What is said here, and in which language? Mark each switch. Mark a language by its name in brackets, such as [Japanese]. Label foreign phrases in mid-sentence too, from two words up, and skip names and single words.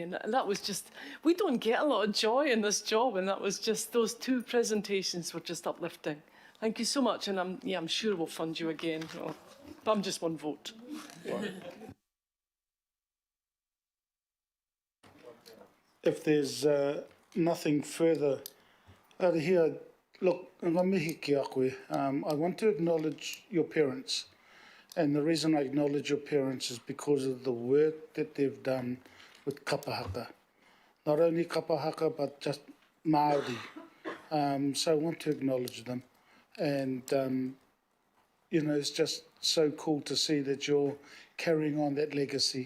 [English] And that was just, we don't get a lot of joy in this job, and that was just, those two presentations were just uplifting. Thank you so much, and I'm sure we'll fund you again. But I'm just one vote. If there's nothing further, here, look, [Māori] ngā mihi ki a koe. [English] I want to acknowledge your parents. And the reason I acknowledge your parents is because of the work that they've done with kapahaka. Not only kapahaka, but just Māori. So I want to acknowledge them. And, you know, it's just so cool to see that you're carrying on that legacy.